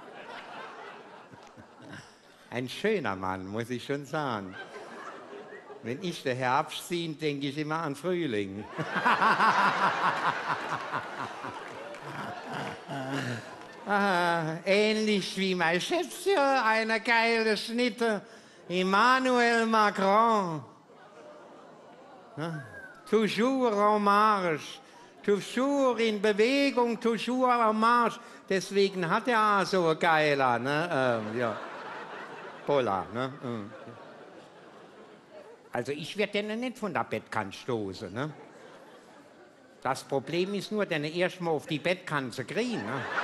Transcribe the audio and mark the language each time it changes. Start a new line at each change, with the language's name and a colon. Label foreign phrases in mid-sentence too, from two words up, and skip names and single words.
German: Ein schöner Mann, muss ich schon sagen. Wenn ich den Herbst sehe, denke ich immer an Frühling. Ähnlich wie mein Schätzchen, eine geile Schnitte.
French: Emmanuel Macron. Toujours en marche.
German: Toujours in Bewegung,
French: toujours en marche.
German: Deswegen hat er auch so ein geiler, ne? Ja. Pola, ne? Also ich werde den nicht von der Bettkante stoßen, ne? Das Problem ist nur, den erst mal auf die Bettkante kriegen, ne?